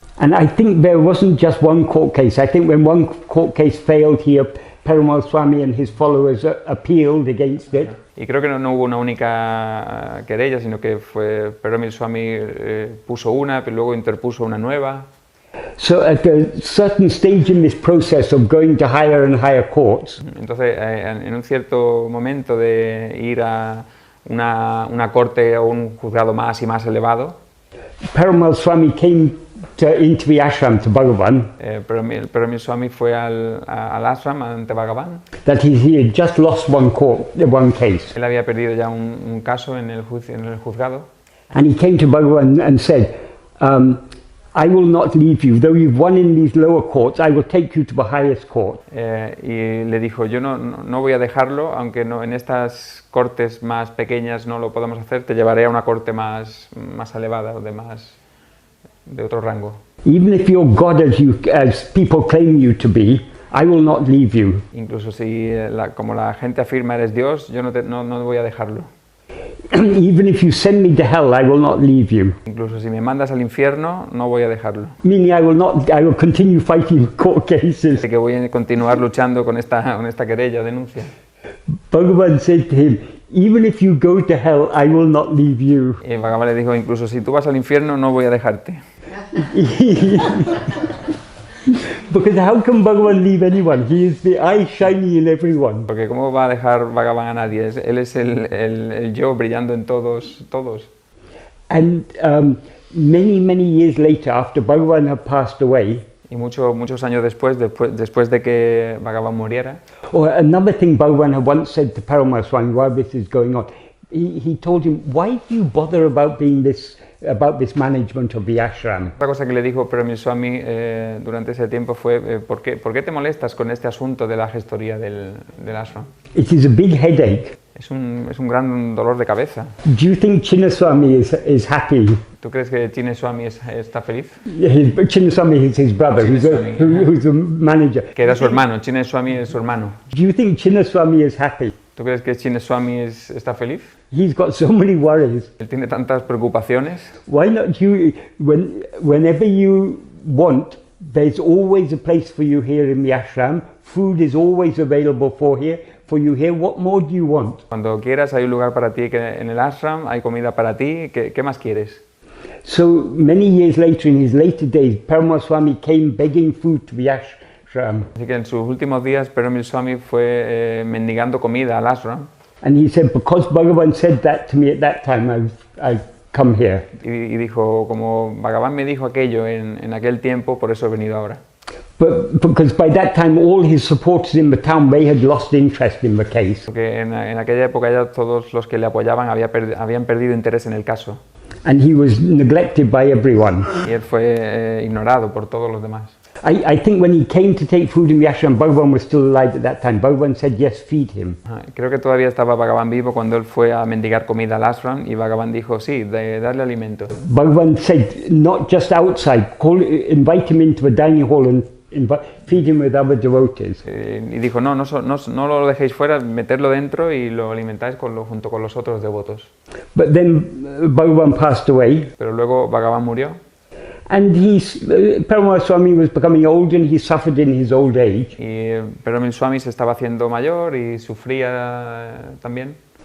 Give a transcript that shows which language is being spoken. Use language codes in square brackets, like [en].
[en] And I think there wasn't just one court case. I think when one court case failed here, Perumal Swami and his followers appealed against it. [es] Y creo que no hubo una única querella, sino que Perumal Swami puso una, pero luego interpuso una nueva. [en] So at a certain stage in this process of going to higher and higher courts, [es] entonces en un cierto momento de ir a una corte o un juzgado más y más elevado, [en] Perumal Swami came into the ashram to Bhagavan [es] pero mi Swami fue al ashram ante Bhagavan. [en] that he had just lost one case. [es] Él había perdido ya un caso en el juzgado. [en] And he came to Bhagavan and said, I will not leave you. Though you've won in these lower courts, I will take you to the highest court. [es] Y le dijo, yo no voy a dejarlo, aunque no, en estas cortes más pequeñas no lo podamos hacer, te llevaré a una corte más elevada, de otro rango. [en] Even if you're God as people claim you to be, I will not leave you. [es] Incluso si, como la gente afirma eres Dios, yo no voy a dejarlo. [en] Even if you send me to hell, I will not leave you. [es] Incluso si me mandas al infierno, no voy a dejarlo. [en] Meaning I will continue fighting court cases. [es] Así que voy a continuar luchando con esta querella o denuncia. [en] Bhagavan said to him, even if you go to hell, I will not leave you. [es] Y Bhagavan le dijo, incluso si tú vas al infierno, no voy a dejarte. [en] Because how can Bhagavan leave anyone? He is the eye shining in everyone. [es] Porque ¿cómo va a dejar Bhagavan a nadie? Él es el yo brillando en todos. [en] And many years later, after Bhagavan had passed away, [es] y muchos años después de que Bhagavan muriera, [en] or another thing Bhagavan had once said to Paramaswami while this is going on, he told him, why do you bother about this management of the ashram? [es] Otra cosa que le dijo Pero mi Swami durante ese tiempo fue ¿por qué te molestas con este asunto de la gestoría del ashram? [en] It is a big headache. [es] Es un gran dolor de cabeza. [en] Do you think Chinnaswami is happy? [es] ¿Tú crees que Chinnaswami está feliz? [en] Chinnaswami is his brother, who's a manager. [es] Que era su hermano, Chinnaswami es su hermano. [en] Do you think Chinnaswami is happy? [es] ¿Tú crees que Chinnaswami está feliz? [en] He's got so many worries. [es] Él tiene tantas preocupaciones. [en] Why not you, whenever you want, there's always a place for you here in the ashram. Food is always available for you here. What more do you want? [es] Cuando quieras hay un lugar para ti en el ashram, hay comida para ti. ¿Qué más quieres? [en] So many years later, in his later days, Paramaswami came begging food to the ashram. [es] Así que en sus últimos días, Pero Swami fue mendigando comida al ashram. [en] And he said, because Bhagavan said that to me at that time, I've come here. [es] Y dijo, como Bhagavan me dijo aquello en aquel tiempo, por eso he venido ahora. [en] But because by that time all his supporters in the town, they had lost interest in the case. [es] Porque en aquella época ya todos los que le apoyaban habían perdido interés en el caso. [en] And he was neglected by everyone. [es] Y él fue ignorado por todos los demás. [en] I think when he came to take food in the ashram, Bhagavan was still alive at that time. Bhagavan said, yes, feed him. [es] Creo que todavía estaba Bhagavan vivo cuando él fue a mendigar comida al ashram y Bhagavan dijo, sí, darle alimento. [en] Bhagavan said, not just outside, invite him into the dining hall and feed him with other devotees. [es] Y dijo, no lo dejéis fuera, meterlo dentro y lo alimentáis junto con los otros devotos. [en] But then Bhagavan passed away. [es] Pero luego Bhagavan murió. [en] And Paramaswami was becoming old and he suffered in his old age. [es] Y Pero Swami se estaba haciendo mayor y sufría también.